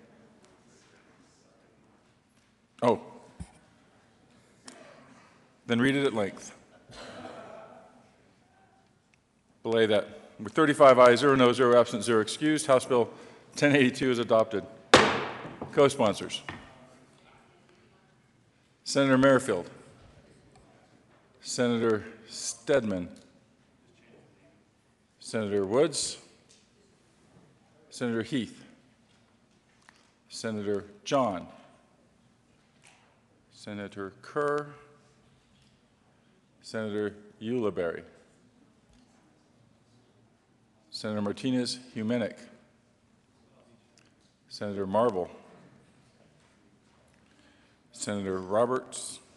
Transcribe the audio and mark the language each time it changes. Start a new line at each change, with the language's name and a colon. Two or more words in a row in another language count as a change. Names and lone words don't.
English: Oh. Then read it at length. Belay that. With 35 ayes, 0 noes, 0 absent, 0 excused, House Bill 1082 is adopted. Co-sponsors: Senator Merrifield, Senator Stedman, Senator Woods, Senator Heath, Senator John, Senator Kerr, Senator Ulibarri, Senator Martinez-Humenick, Senator Marble, Senator Roberts,